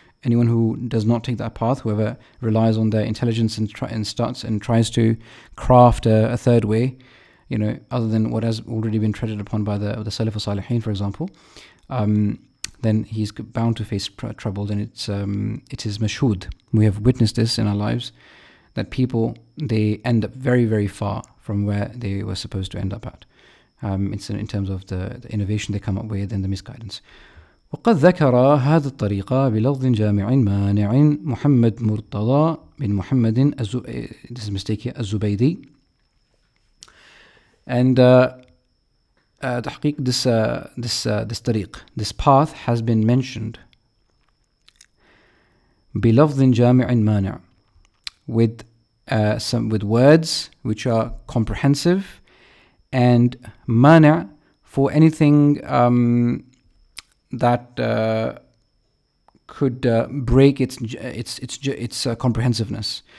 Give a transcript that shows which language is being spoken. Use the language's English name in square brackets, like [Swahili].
[English] Anyone who does not take that path, whoever relies on their intelligence and tries to craft a third way, other than what has already been treaded upon by the Salaf Salihin, for example, then he's bound to face trouble. And it is mashhud. We have witnessed this in our lives, that people, they end up very, very far from where they were supposed to end up at. It's in terms of the innovation they come up with and the misguidance. [Arabic] وقد ذكر هذا الطريقة بلفظ جامع مانع محمد مرتضى بن محمد [English] this is mistake here, [Arabic] الزبيدي. [English] And تحقيق this طريق, this path has been mentioned [Arabic] بلفظ جامع مانع, [English] with words which are comprehensive, and مانع for anything that could break its comprehensiveness.